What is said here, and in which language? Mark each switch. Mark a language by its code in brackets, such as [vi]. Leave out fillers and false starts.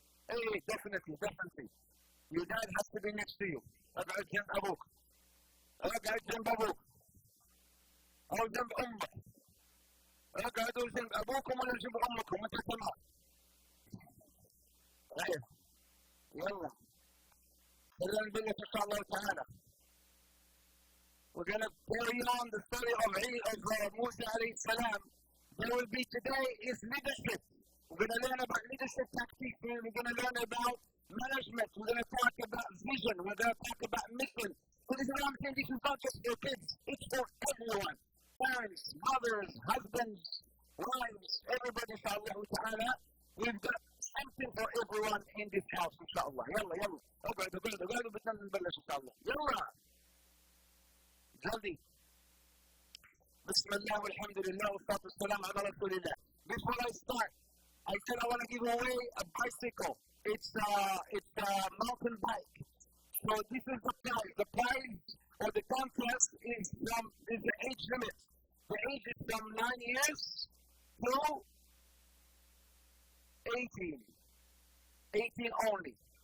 [en] hey definitely your dad has to be next to you [ar] اقعد جنب أبوك اقعد جنب ابوك او جنب امك اقعدوا جنب ابوكم ولا جنب امكم انت تمام ايوه يلا خلينا نبلش ان شاء الله تعالى [en] we're going to carry on the story of Musa alayhi salam. There will be today is leadership. We're going to learn about leadership tactics. We're going to learn about management. We're going to talk about vision. We're going to talk about mission. So this is what I'm saying, this is not just for kids, it's for everyone. Parents, mothers, husbands, wives, everybody, inshallah ta'ala. We've got something for everyone in this house, inshallah. [ar] Yalla. اقعدوا بدنا نبلش ان شاء الله. يلا. جلدي. بسم الله والحمد لله والصلاة والسلام على رسول الله. [en] Before I start, I said I want to give away a bicycle. It's a mountain bike. So this is the prize. The prize or the contest is the age limit. The age is from 9 years to 18. 18 only.